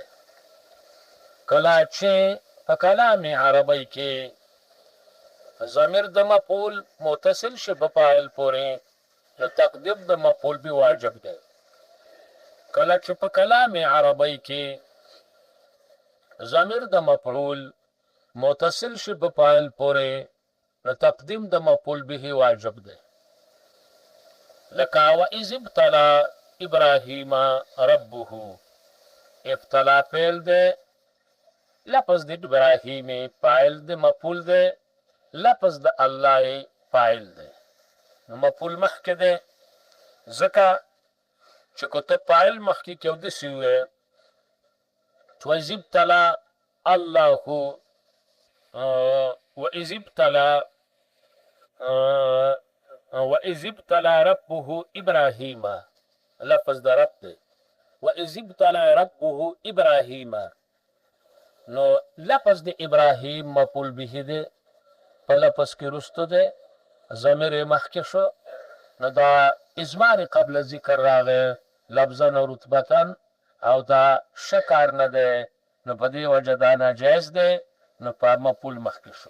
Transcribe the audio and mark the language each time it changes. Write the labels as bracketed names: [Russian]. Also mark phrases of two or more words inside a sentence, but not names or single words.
[Pashto] کله چې په کلام عربی کې ضمیر د مفعول متصل شي په فاعل پورې نو تقدیم د مفعول به واجب دی. کله چې په کلام عربی کې ضمیر د مفعول متصل شي په فاعل پورې نو تقدیم د مفعول به واجب دی. [Arabic] لکه وَإِذِ ابْتَلَى إِبْرَاهِيمَ رَبُّهُ، [Pashto] ابتلا فعل دی، لفظ د ابراهیم فاعل دی، مفعول دی، لفظ د الله فاعل دی. نو مفعول مخکې دی ځکه چې که ته فاعل مخکې کې اودسې ووایې [Arabic] وَإِذِ ابْتَلَى الله وَإِذِ ابْتَلَى رَبُّهُ إِبْرَاهِيمَ، [Pashto] لفظ د رب دی. [Arabic] وَإِذِ ابْتَلَى رَبُّهُ إِبْرَاهِيمَ، [Pashto] نو لفظ د ابراهیم مفعول به دی، په لفظ کې رسته دی، ضمیر مخکې شو، نو دا [Arabic] اضمار قبل ذکر [Pashto] راغی لفظا او رتبتا، او دا ښه کار نه دی، نو په دې وجه دا ناجایز دی، نو په مفعول مخکې شو.